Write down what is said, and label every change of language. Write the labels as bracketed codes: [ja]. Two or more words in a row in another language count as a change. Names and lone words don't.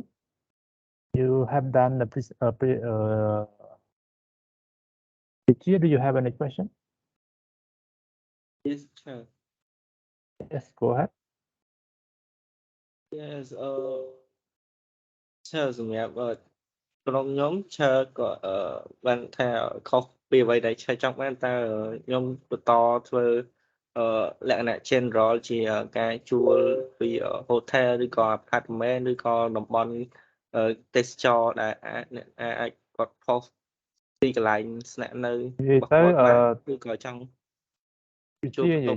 [en] You have done the do you have any question? Yes, sure. Yes, go ahead. Yes, sure, [km] សម្រាប់ក្រុមខ្ញុំឈើក៏បានថាខុសពីអ្វីដែលឈើចង់បានតើខ្ញុំបន្តធ្វើលក្ខណៈ general ជាការជួលពី hotel ឬក៏ apartment ឬក៏តំបន់ទេសចរដែលអាចគាត់ post ទីកន្លែងស្នាក់នៅរបស់គាត់បានឬក៏ចង់ជួលបន្ទប់